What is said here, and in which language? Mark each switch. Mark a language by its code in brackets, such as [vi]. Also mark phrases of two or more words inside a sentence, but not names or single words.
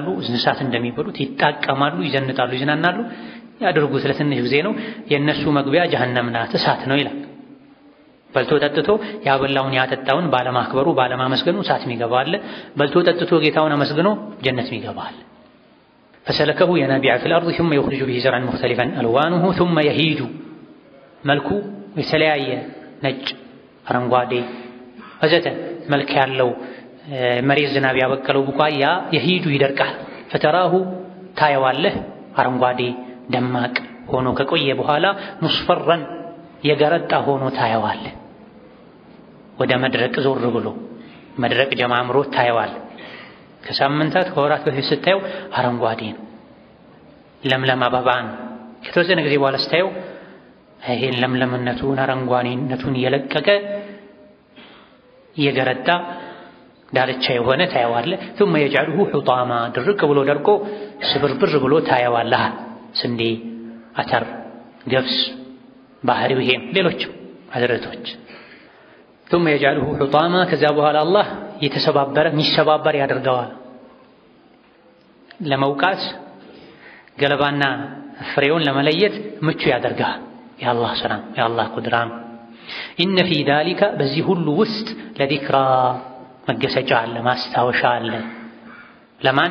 [am] እንስሳት እንደሚበሉት ይጣቀማሉ፣ ይዘንጣሉ፣ ይዝናናሉ። ያደርጉት ለትንሽ ጊዜ ነው። የእነሱ መግቢያ ጀሀነም ናት፣ እሳት ነው ይላል። በልቶ ጠጥቶ ያበላውን ያጠጣውን ባለማክበሩ ባለማመስገኑ እሳት የሚገባ አለ። በልቶ ጠጥቶ ጌታውን አመስግኖ ጀነት የሚገባ አለ። [ar] فسلكه ينابيع في الأرض ثم يخرج به زرعا مختلفا ألوانه ثم يهيج [am] መልኩ የተለያየ ነጭ፣ አረንጓዴ ወዘተ መልክ ያለው መሬት ዝናብ ያበቀለው ቡቃያ የሂጁ ይደርቃል። ፈተራሁ ታየዋለህ አረንጓዴ ደማቅ ሆኖ ከቆየ በኋላ ሙስፈረን የገረጣ ሆኖ ታየዋለህ። ወደ መድረቅ ዞር ብሎ መድረቅ ጀማምሮ ታየዋለህ። ከሳምንታት ከወራት በፊት ስታየው አረንጓዴ ነው፣ ለምለም አበባ ነው። ከተወሰነ ጊዜ በኋላ ስታየው ይሄን ለምለምነቱን አረንጓዴነቱን እየለቀቀ እየገረጣ ዳርቻ የሆነ ታየዋለህ። [ar] ثم يجعله حطاما [am] ድርቅ ብሎ ደርቆ ስብርብር ብሎ ታየዋለህ። ስንዴ፣ አተር፣ ገብስ፣ ባህሪው ይሄም ሌሎችም አዝርዕቶች [ar] ثم يجعله حطاما [am] ከዛ በኋላ አላህ የተሰባበረ የሚሰባበር ያደርገዋል። ለመውቃት ገለባና ፍሬውን ለመለየት ምቹ ያደርጋል። የአላህ ስራ የአላህ ቁድራ ነው። [ar] إن في ذلك [am] በዚህ ሁሉ ውስጥ ለዚክራ መገሰጫ አለ፣ ማስታወሻ አለ። ለማን?